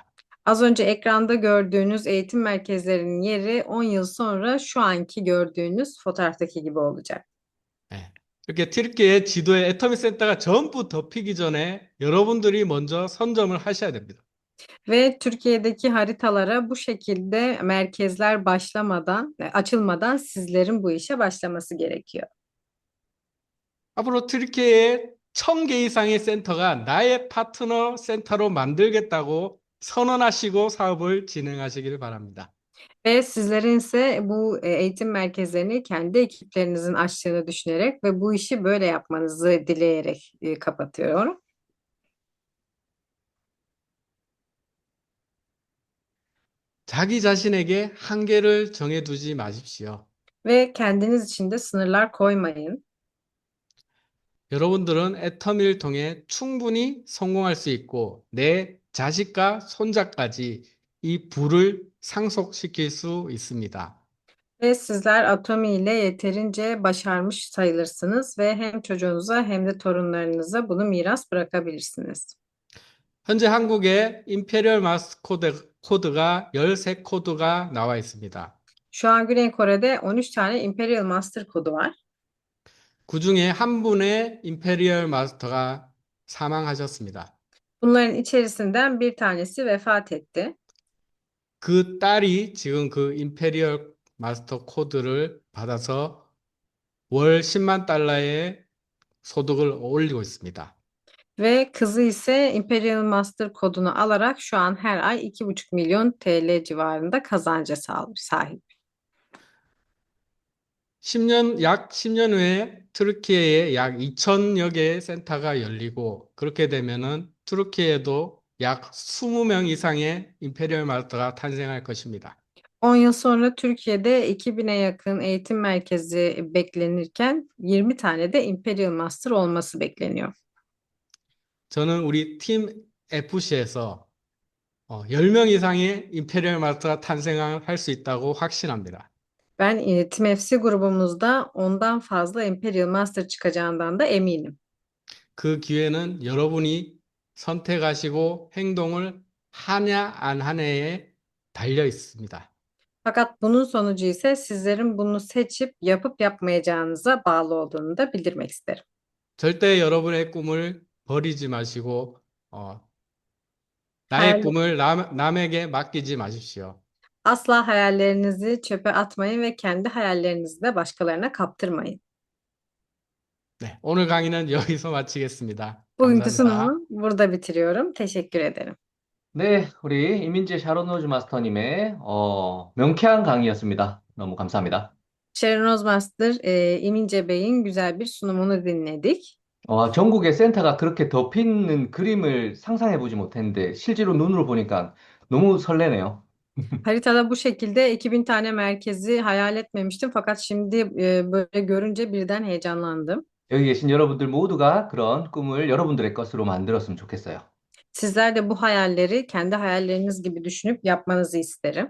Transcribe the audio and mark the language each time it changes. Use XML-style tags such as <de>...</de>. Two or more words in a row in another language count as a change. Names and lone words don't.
<tr>Az önce ekranda gördüğünüz eğitim merkezlerinin yeri 10 yıl sonra şu anki gördüğünüz fotoğraftaki gibi olacak.</tr> <ko>네. 이렇게 튀르키예 지도에 애터미 센터가 전부 덮이기 전에 여러분들이 먼저 선점을 하셔야 됩니다.</ko> <tr>Ve Türkiye'deki haritalara bu şekilde merkezler açılmadan sizlerin bu işe başlaması gerekiyor.</tr> <ko>앞으로 튀르키예에 1,000개 이상의 센터가 나의 파트너 센터로 만들겠다고 선언하시고 사업을 진행하시길 바랍니다.</ko> <tr>Ve sizlerin ise bu eğitim merkezlerini kendi ekiplerinizin açtığını düşünerek ve bu işi böyle yapmanızı dileyerek kapatıyorum.</tr> <ko>자기 자신에게 한계를 정해두지 마십시오.</ko> <tr>Ve kendiniz için de sınırlar koymayın.</tr> <ko>여러분들은 애터미를 통해 충분히 성공할 수 있고 내 자식과 손자까지 이 부를 상속시킬 수 있습니다.</ko> <tr>Ve sizler atomi ile yeterince başarmış sayılırsınız ve hem çocuğunuza hem de torunlarınıza bunu miras bırakabilirsiniz.</tr> <ko>현재 한국에 임페리얼 마스 코드가 13코드가 나와 있습니다.</ko> <tr>Şu an Güney Kore'de 13 tane Imperial Master kodu var.</tr> <ko>그 중에 한 분의 임페리얼 마스터가 사망하셨습니다.</ko> <tr>Bunların içerisinden bir tanesi vefat etti.</tr> <ko>그 딸이 지금 그 임페리얼 마스터 코드를 받아서 월 10만 달러의 소득을 올리고 있습니다.</ko> <tr>Ve kızı ise Imperial Master kodunu alarak şu an her ay 2,5 milyon TL civarında kazanca sahip.</tr> <ko>약 10년 후에 트르키예에 약 2천여 개의 센터가 열리고 그렇게 되면은 트르키예에도 약 20명 이상의 임페리얼 마스터가 탄생할 것입니다.</ko> <tr>10 yıl sonra Türkiye'de 2000'e yakın eğitim merkezi beklenirken 20 tane de Imperial Master olması bekleniyor.</tr> <ko>저는 우리 팀 FC에서 10명 이상의 임페리얼 마스터가 탄생할 수 있다고 확신합니다.</ko> <tr>Ben Team FC grubumuzda ondan fazla Imperial Master çıkacağından da eminim.</tr> <ko>그 기회는 여러분이 선택하시고 행동을 하냐 안 하냐에 달려 있습니다.</ko> <tr>Fakat bunun sonucu ise sizlerin bunu seçip yapıp yapmayacağınıza bağlı olduğunu da bildirmek isterim.</tr> <ko>절대 여러분의 꿈을 버리지 마시고 나의</ko> <tr>Hayal,</tr> <ko>꿈을 남에게 맡기지 마십시오.</ko> <tr>asla hayallerinizi çöpe atmayın ve kendi hayallerinizi de başkalarına kaptırmayın.</tr> <ko>네, 오늘 강의는 여기서 마치겠습니다.</ko> <tr>Bugünkü</tr> <ko>감사합니다.</ko> <tr>sunumu burada bitiriyorum. Teşekkür ederim.</tr> <ko>네, 우리 이민재 샤론노즈 마스터님의 명쾌한 강의였습니다. 너무 감사합니다.</ko> <tr>Sharon Ozmaster, İmince Bey'in güzel bir sunumunu dinledik.</tr> <ko>전국에 센터가 그렇게 덮이는 그림을 상상해보지 못했는데 실제로 눈으로 보니까 너무 설레네요.</ko> <tr>Haritada bu şekilde 2000 tane merkezi hayal etmemiştim. Fakat şimdi böyle görünce birden heyecanlandım.</tr> <ko>여기 계신 여러분들 모두가 그런 꿈을 여러분들의 것으로 만들었으면 좋겠어요.</ko> <tr>Sizler de bu hayalleri kendi hayalleriniz gibi düşünüp yapmanızı isterim.</tr>